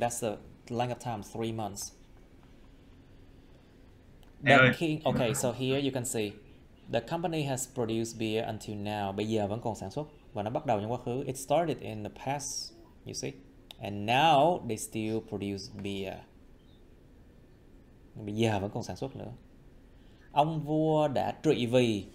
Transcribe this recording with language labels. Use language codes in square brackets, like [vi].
[en] That's the length of time, 3 months. The king, okay, so here you can see the company has produced beer until now. [vi] Bây giờ vẫn còn sản xuất và nó bắt đầu trong quá khứ. [en] It started in the past, you see. And now they still produce beer. [vi] Bây giờ vẫn còn sản xuất nữa. Ông vua đã trị vì.